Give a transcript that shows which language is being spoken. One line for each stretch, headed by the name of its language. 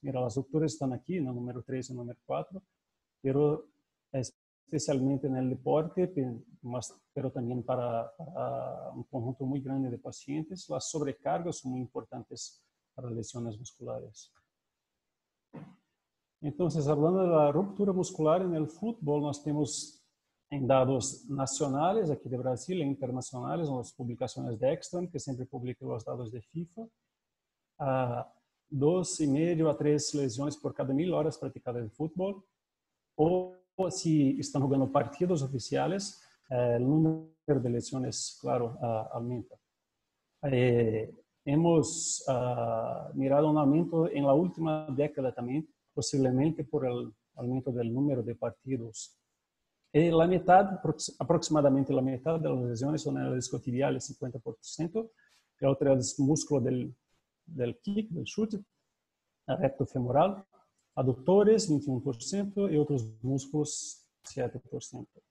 Spanish: Mira, las rupturas están aquí, en el número 3 y el número 4, pero especialmente en el deporte, pero también para un conjunto muy grande de pacientes. Las sobrecargas son muy importantes para lesiones musculares. Entonces, hablando de la ruptura muscular en el fútbol,
Portuguese: nós temos em dados nacionais aqui do Brasil e internacionais, nas publicações de Ekström, que sempre publica os dados de FIFA, 2,5 a 3 lesões por cada 1.000 horas praticadas de futebol, ou se estão jogando partidos oficiais, o número de lesões, claro, aumenta.
Spanish: Hemos mirado
Portuguese: um
Spanish: aumento
Portuguese: em
Spanish: la última década
Portuguese: também, possivelmente
Spanish: por el aumento del número de partidos. La mitad, aproximadamente la mitad de las lesiones son en el isquiotibial, 50%, y otra es el músculo del kick, del chute, recto femoral, aductores, 21%, y otros músculos, 7%.